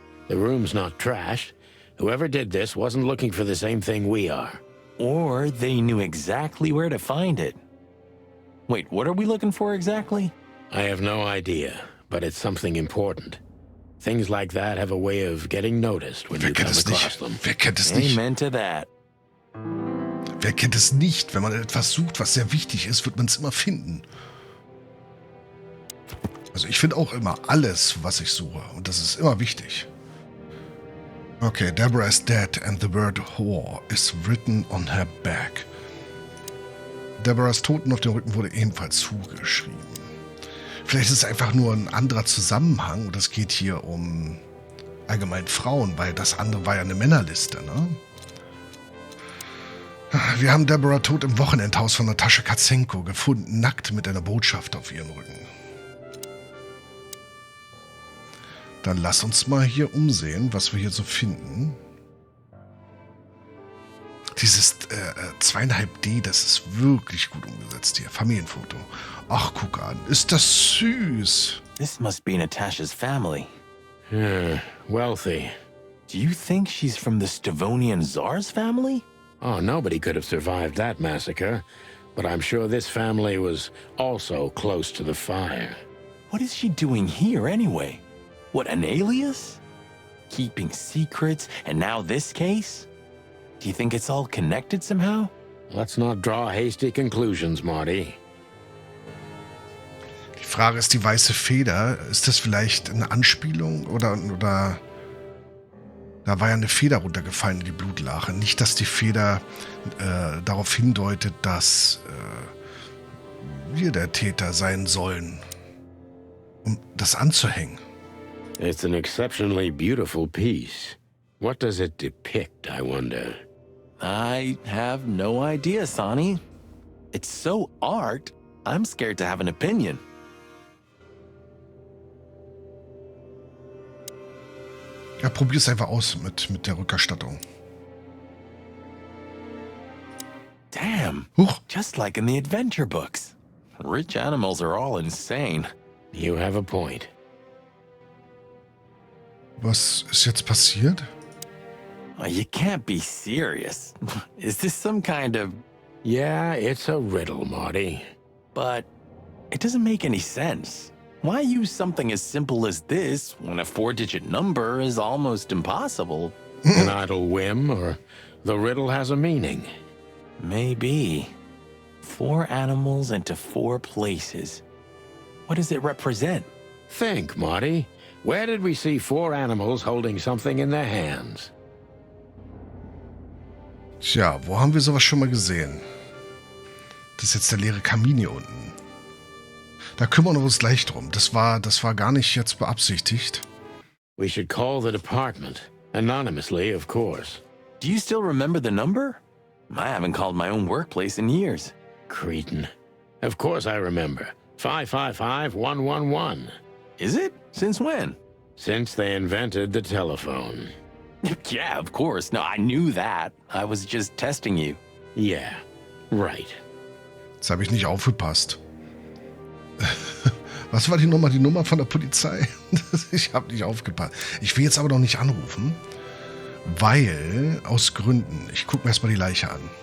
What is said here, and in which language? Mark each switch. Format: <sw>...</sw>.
<en>The room's not trashed. Whoever did this wasn't looking for the same thing we are. Or they knew exactly where to find it. Wait, what are we looking for exactly? I have no idea, but it's something important. Things like that have a way of getting noticed when you come across them.</en> <de>Wer kennt es nicht?</de> <en>Amen to that.</en> <de>Wer kennt es nicht? Wenn man etwas sucht, was sehr wichtig ist, wird man es immer finden. Also ich finde auch immer alles, was ich suche. Und das ist immer wichtig.</de> <en>Okay, Deborah is dead and the word whore is written on her back.</en> <de>Deborahs Toten auf dem Rücken wurde ebenfalls zugeschrieben. Vielleicht ist es einfach nur ein anderer Zusammenhang und es geht hier um allgemein Frauen, weil das andere war ja eine Männerliste, ne? Wir haben Deborah tot im Wochenendhaus von Natascha Katzenko gefunden, nackt mit einer Botschaft auf ihrem Rücken. Dann lass uns mal hier umsehen, was wir hier so finden. Dieses 2,5D, das ist wirklich gut umgesetzt hier. Familienfoto. Ach, guck an. Ist das süß.</de> <en>This must be Natasha's family. Wealthy. Do you think she's from the Stavonian Tsar's family? Oh, nobody could have survived that massacre. But I'm sure this family was also close to the fire. What is she doing here anyway? What, an alias? Keeping secrets, and now this case? Do you think it's all connected somehow? Let's not draw hasty conclusions, Marty.</en> <de>Die Frage ist, die weiße Feder, ist das vielleicht eine Anspielung oder da war ja eine Feder runtergefallen in die Blutlache. Nicht, dass die Feder darauf hindeutet, dass wir der Täter sein sollen, um das anzuhängen.</de> <en>It's an exceptionally beautiful piece. What does it depict, I wonder? I have no idea, Sonny. It's so art, I'm scared to have an opinion.</en> <de>Ja, probier's einfach aus mit der Rückerstattung.</de> <en>Damn. Huch. Just like in the adventure books. Rich animals are all insane. You have a point.</en> <de>Was ist jetzt passiert?</de> <en>Oh, you can't be serious. Is this some kind of... Yeah, it's a riddle, Marty. But it doesn't make any sense. Why use something as simple as this when a 4-digit number is almost impossible? An idle whim, or the riddle has a meaning. Maybe. 4 animals into 4 places. What does it represent? Think, Marty. Where did we see 4 animals holding something in their hands?</en> <de>Tja, wo haben wir sowas schon mal gesehen? Das ist jetzt der leere Kamin hier unten. Da kümmern wir uns gleich drum. Das war gar nicht jetzt beabsichtigt.</de> <en>We should call the department. Anonymously, of course. Do you still remember the number? I haven't called my own workplace in years. Cretin. Of course I remember. 555-111. Is it? Since when? Since they invented the telephone. Yeah, of course. No, I knew that. I was just testing you. Yeah, right.</en> <de>Jetzt habe ich nicht aufgepasst. Was war die Nummer von der Polizei? Ich habe nicht aufgepasst. Ich will jetzt aber noch nicht anrufen, weil, aus Gründen, ich gucke mir erstmal die Leiche an.</de>